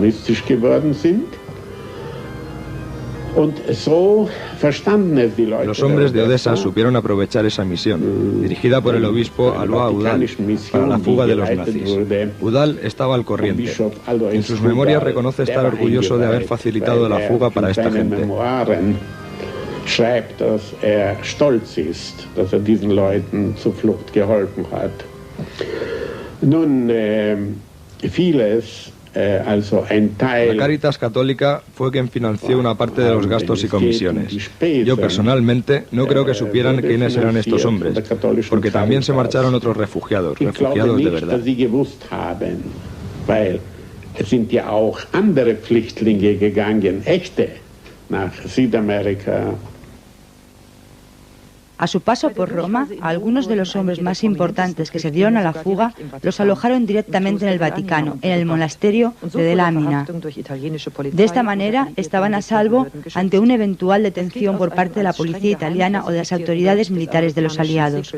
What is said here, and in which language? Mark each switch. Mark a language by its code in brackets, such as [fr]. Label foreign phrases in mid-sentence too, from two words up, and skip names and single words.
[es] Los hombres de Odessa supieron aprovechar esa misión, dirigida por el obispo Alois Udall, para la fuga de los nazis. Udall estaba al corriente. En sus memorias reconoce estar orgulloso de haber facilitado la fuga para esta gente. [de] Schreibt, dass stolz ist, dass diesen Leuten zur Flucht geholfen hat. Nun, vieles. [es] La Cáritas Católica fue quien financió una parte de los gastos y comisiones. Yo personalmente no creo que supieran quiénes eran estos hombres, porque también se marcharon otros refugiados de verdad. [de] Es sind ja auch andere Flüchtlinge gegangen, echte, nach Südamerika. [es] A su paso por Roma, algunos de los hombres más importantes que se dieron a la fuga los alojaron directamente en el Vaticano, en el monasterio de Delamina. De esta manera estaban a salvo ante una eventual detención por parte de la policía italiana o de las autoridades militares de los aliados.